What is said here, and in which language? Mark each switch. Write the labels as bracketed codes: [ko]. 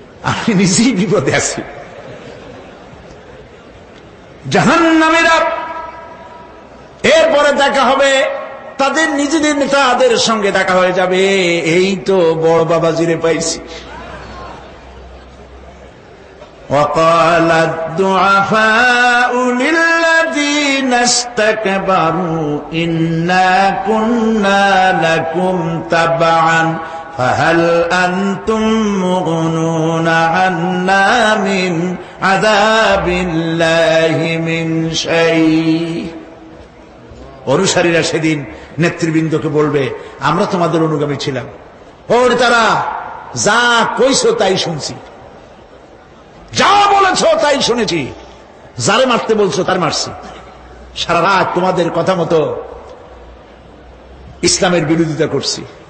[bn] আমি নিজেই বিপদে আছি। জাহান্নামীরা এরপরে দেখা হবে, তাদের নিজেদের নেতাদের সঙ্গে দেখা হয়ে যাবে, এই তো বড় বাবাজিরে পাইছি। [ar] وقال الضعفاء للذين استكبروا إنا كنا لكم تبعا فهل أنتم مغنون عنا من عذاب الله من شيء। [bn] অনুসারীরা সেদিন নেতৃবৃন্দকে বলবে, আমরা তোমাদের অনুগামী ছিলাম, ওর তারা যা কইছো তাই শুনছি, যা বলেছ তাই শুনেছি, যারে মারতে বলছো তার মারছি, সারা রাত তোমাদের কথা মতো ইসলামের বিরোধিতা করছি।